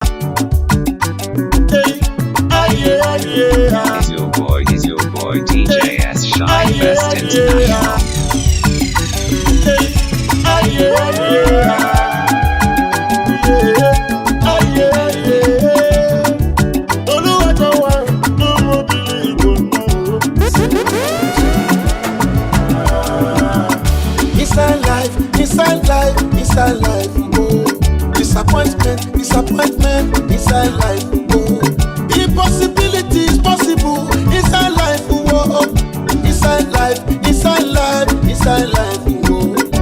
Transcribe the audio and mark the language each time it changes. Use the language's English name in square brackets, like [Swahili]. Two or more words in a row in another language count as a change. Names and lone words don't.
[English] Hey, aye, aye, aye. He's your boy, he's your boy, D J S Shine Aye, Best aye, International. aye. Aye, aye, aye. Aye, aye, aye. [Yoruba] Olúwa jọ̀wọ́, mú mi bìlì ìbò náà. [English] Inside life, inside life, inside life, oh. Disappointment. Disappointment inside life, oh. Impossibility is possible inside life, oh. Inside life, inside life, inside life, oh.